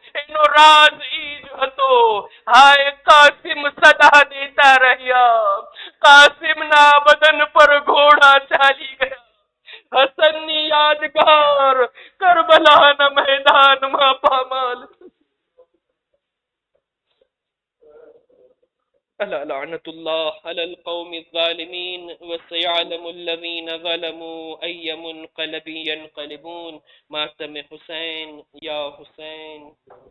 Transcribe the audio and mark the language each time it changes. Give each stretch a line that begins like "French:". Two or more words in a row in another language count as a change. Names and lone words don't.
Gujarati: એનો રાજ ઈ જ હતો. હાય કાસિમ સદા દેતા રહ્યા. કાસિમના બદન પર ઘોડા ચાલી ગયા. હસનની યાદગાર કરબલાના મેદાનમાં પામાલ.
Arabic: ألا لعنة الله على القوم الظالمين وسيعلم الذين ظلموا أي منقلب ينقلبون. ماتم حسين يا حسين.